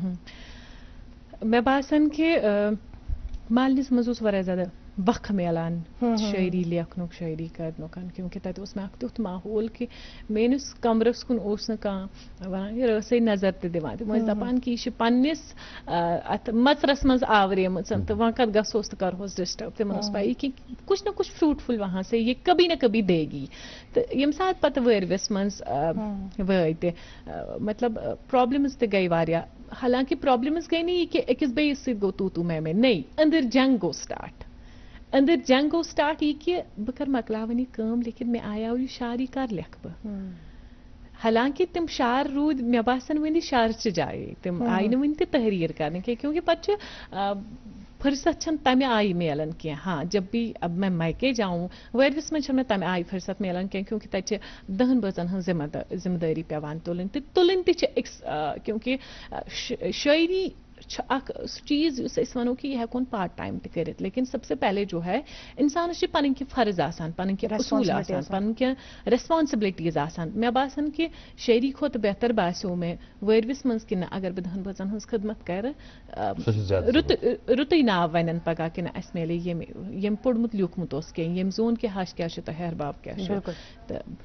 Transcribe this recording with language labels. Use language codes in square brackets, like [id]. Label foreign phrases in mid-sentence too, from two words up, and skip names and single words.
[ks] مےٚ باسان کہِ مالنِس منٛز اوس واریاہ زیادٕ وق میلان شٲعری لیکھنُک شٲعری کرنُک کیونکہ تتہِ اوس مےٚ اکھ تیُتھ ماحول کہِ میٲنِس کمرس کُن اوس نہٕ کانٛہہ ونان یہِ رٲسٕے نظر تہِ دِوان تِم ٲسۍ دپان کہِ یہِ چھِ پننِس اتھ مژرس منٛز آوریمٕژ تہٕ وۄنۍ کتھ گژھوس تہٕ کرہوس ڈسٹرب. تِمن ٲس پاے کہِ [ur] کچھ نہ کچھ فروٗٹفُل وہاں سے یہِ کبھی نہ کبھی دے گی. [ks] تہٕ ییٚمہِ ساتہٕ پتہٕ وٲرۍوِس منٛز وٲتۍ مطلب پرابلمز تہِ گٔے واریاہ. حالانکہِ پرابلمز گٔے نہٕ یہِ کہِ أکِس بیٚیِس سۭتۍ گوٚو تو میں نٔے أنٛدٕرۍ جنگ گوٚو سٹارٹ. أنٛدٕرۍ جنگ گوٚو سٹارٹ یہِ کہِ بہٕ کر مۄکلاوٕنۍ یہِ کٲم لیکن مےٚ آیاو یہِ شعر یہِ کر لیکھٕ بہٕ. حالانکہِ تِم شعر روٗدۍ مےٚ باسان وُنہِ شعرچہِ جایے تِم آیہِ نہٕ وُنہِ تہِ تحریٖر کرنہٕ کینٛہہ کیونکہِ پتہٕ چھُ فرست چھنہٕ تمہِ آیہِ میلان کینٛہہ. [ur] ہاں جب بھی اب میں میکے جاؤں [ks] وٲرۍوِس منٛز چھنہٕ مےٚ تمہِ آیہِ فرست میلان کینٛہہ کیونکہِ تتہِ چھِ 10 بٲژن ہٕنٛز ذمہٕ دٲری پیوان تُلٕنۍ تہٕ تُلٕنۍ تہِ چھِ أکِس کیونکہِ شٲعری چھُ اکھ سُہ چیٖز یُس أسۍ وَنو کہِ یہِ ہٮ۪کون [en] part time [ks] تہِ کٔرِتھ لیکن [ur] سب سے پہلے جو ہے [ks] انسانس چھِ پنٕنۍ کینٛہہ فرض آسان پنٕنۍ کینٛہہ اصوٗل آسان پنٕنۍ کینٛہہ ریسپانسبلٹیٖز آسان. مےٚ باسان کہِ شٲعری کھۄتہٕ بہتر باسیو مےٚ وٲرۍوِس منٛز کہِ نہ اگر بہٕ 10 بٲژن ہٕنٛز خدمت کرٕ رُتُے ناو ونن پگاہ کہِ نہ اسہِ میلے ییٚمۍ پوٚرمُت لیوٗکھمُت اوس کینٛہہ ییٚمۍ زون کہِ ہش کیٛاہ چھُ تہٕ ہیہر باب کیٛاہ چھُ.